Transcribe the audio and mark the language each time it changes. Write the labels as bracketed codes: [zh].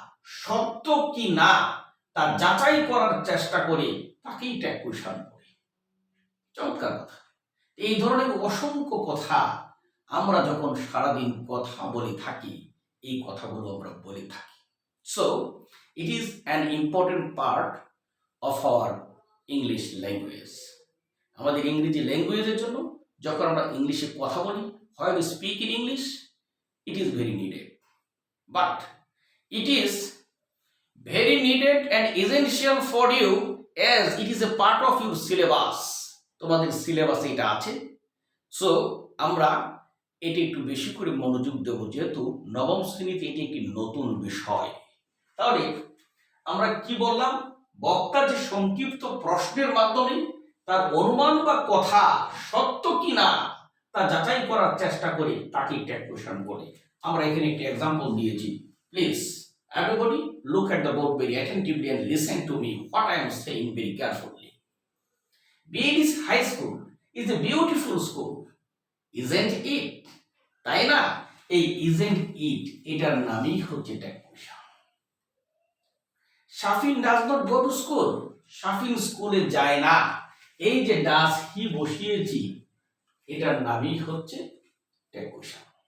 [bn] সত্য কি না তা যাচাই করার চেষ্টা করে তাকেই ট্যাগ কোয়েশ্চন বলে। চমৎকার কথা। এই ধরনের অসংখ্য কথা আমরা যখন সারাদিন কথা বলে থাকি, এই কথাগুলো আমরা বলে থাকি। [en] So it is an important part of our English language. [bn] আমাদের ইংরেজি ল্যাঙ্গুয়েজের জন্য যখন আমরা ইংলিশে কথা বলি, [en] When we speak in English, it is very needed, but it is very needed and essential for you as it is a part of your syllabus. [bn] তোমাদের সিলেবাসে এটা আছে। সো আমরা এটি একটু বেশি করে মনোযোগ দেব, যেহেতু নবম শ্রেণীতে এটি একটি নতুন বিষয়। তাহলে আমরা কি বললাম, বক্তা যে সংক্ষিপ্ত প্রশ্নের মাধ্যমে তার অনুমান বা কথা সত্য কিনা তা যাচাই করার চেষ্টা করে তাকে ট্যাগ কোয়েশ্চন বলে। আমরা এখানে একটি এক্সাম্পল দিয়েছি। [en] Please everybody look at the board very attentively and listen to me what I am saying very carefully. BADC High School is a beautiful school, isn't it? [bn] তাই না? এই [en] isn't it [bn] এটার নামই হচ্ছে tag question. [en] Shafin does not go to school, Shafin স্কুলে যায় না। [bn] এই যে [en] does he [bn] বসিয়েছি, এটার নামই হচ্ছে ট্যাগ কোয়েশ্চন।